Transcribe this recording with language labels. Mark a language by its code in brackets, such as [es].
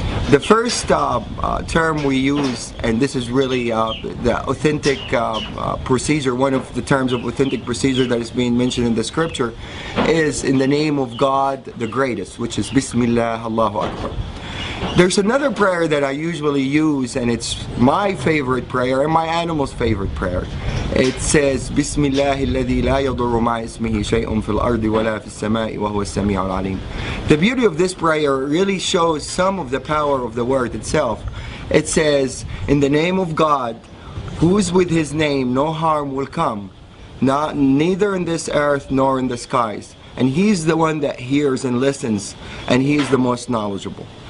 [en] The first term we use, and this is really the authentic procedure, one of the terms of authentic procedure that is being mentioned in the scripture, is in the name of God the greatest, which is Bismillah, Allahu Akbar. There's another prayer that I usually use, and it's my favorite prayer and my animal's favorite prayer. It says, [ar] Bismillah, الذي لا يضر مع اسمه شيء في الارض ولا في السماء وهو السميع العليم. [en] The beauty of this prayer really shows some of the power of the word itself. It says, in the name of God, who is with his name, no harm will come, neither in this earth nor in the skies. And he's the one that hears and listens, and he is the most knowledgeable.